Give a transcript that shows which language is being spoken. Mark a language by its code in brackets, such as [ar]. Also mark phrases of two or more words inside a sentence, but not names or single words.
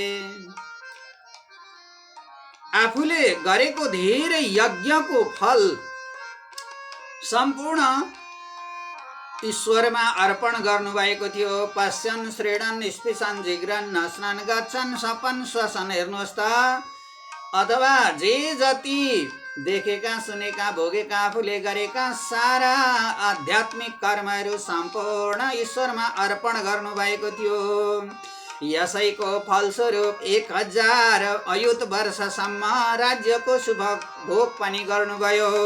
[ne] आफूले गरेको धेरै यज्ञको फल सम्पूर्ण ईश्वरमा अर्पण गर्नुभएको थियो। [sa] पश्यन् श्रेणन् स्पृशन् जिघ्रन् नस्नन् गच्छन् सपन् श्वसन्। [ne] हेर्नुहोस् त, अथवा जे जति देखेका सुनेका भोगेका आफूले गरेका सारा आध्यात्मिक कर्महरू सम्पूर्ण ईश्वरमा अर्पण गर्नुभएको थियो। यसैको फलस्वरूप 1000 अयुत वर्षसम्म राज्यको शुभ भोग पनि गर्नुभयो।